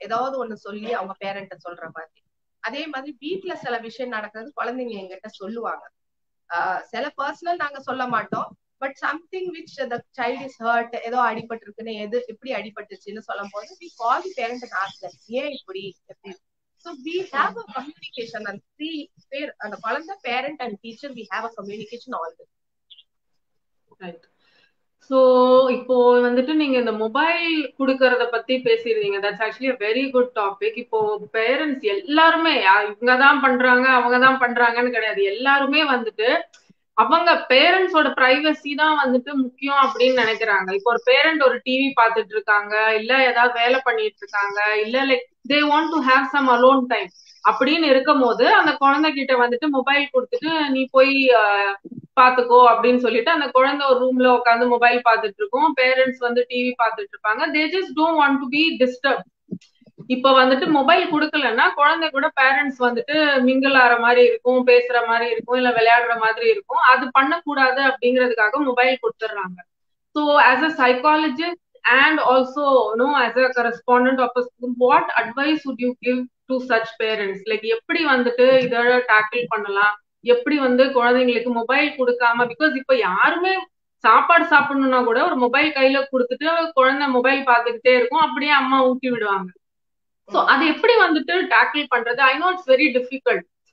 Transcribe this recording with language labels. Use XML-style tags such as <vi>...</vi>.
<ta>ஏதாவது ஒண்ணு சொல்லி அவங்க பேரண்ட்ட சொல்ற மாதிரி. அதே மாதிரி வீட்டுல சில விஷயம் நடக்கிறது குழந்தைங்க எங்கிட்ட சொல்லுவாங்க. சில பர்சனல் நாங்க சொல்ல மாட்டோம்,</ta> <en>but something which the child is hurt,</en> <ta>ஏதோ அடிபட்டு இருக்குன்னு, எது எப்படி அடிபட்டுச்சுன்னு சொல்லும் போது</ta> <en>we call the parent and ask them,</en> <ta>ஏன் இப்படி எப்படி.</ta> <en>So we have a communication and three pair,</en> <ta>அந்த குழந்தை,</ta> <en>parent and teacher, we have a communication always. Right.</en> <ta>So இப்போ வந்துட்டு நீங்க இந்த மொபைல் கொடுக்கறத பத்தி பேசிடுறீங்க.</ta> <en>That's actually a very good topic.</en> <ta>இப்போ பேரண்ட்ஸ் எல்லாருமே இவங்கதான் பண்றாங்க அவங்கதான் பண்றாங்கன்னு கிடையாது. எல்லாருமே வந்துட்டு அவங்க பேரண்ட்ஸோட பிரைவசி தான் வந்துட்டு முக்கியம் அப்படின்னு நினைக்கிறாங்க. இப்போ ஒரு பேரண்ட் ஒரு டிவி பார்த்துட்டு இருக்காங்க, இல்ல ஏதாவது வேலை பண்ணிட்டு இருக்காங்க, இல்ல</ta> <en>like they want to have some alone time</en> <ta>அப்படின்னு இருக்கும் போது அந்த குழந்தைகிட்ட வந்துட்டு மொபைல் கொடுத்துட்டு நீ போய் பாத்துக்கோ அப்படின்னு சொல்லிட்டு அந்த குழந்தை ஒரு ரூம்ல உட்காந்து மொபைல் பார்த்துட்டு இருக்கும், பேரண்ட்ஸ் வந்து டிவி பார்த்துட்டு இருப்பாங்க.</ta> <en>They just don't want to be disturb.</en> <ta>இப்ப வந்துட்டு மொபைல் கொடுக்கலன்னா குழந்தை கூட பேரண்ட்ஸ் வந்துட்டு மிங்கிள் ஆற மாதிரி இருக்கும், பேசுற மாதிரி இருக்கும், இல்ல விளையாடுற மாதிரி இருக்கும். அது பண்ணக்கூடாது அப்படிங்கிறதுக்காக மொபைல் கொடுத்துடுறாங்க.</ta> <en>So as a psychologist and also as a correspondent of a school, what advice would you give to such parents?</en> <ta>Like எப்படி வந்துட்டு இத டாக்கிள் பண்ணலாம், எப்படி வந்து குழந்தைங்களுக்கு மொபைல் கொடுக்காம, பிகாஸ் இப்ப யாருமே சாப்பாடு சாப்பிடணும்னா கூட ஒரு மொபைல் கையில கொடுத்துட்டு குழந்தை மொபைல் பார்த்துக்கிட்டே இருக்கும், அப்படியே அம்மா ஊட்டி விடுவாங்க. சோ அது எப்படி வந்துட்டு டாக்கிள் பண்றது?</ta> <en>I know it's very difficult.</en>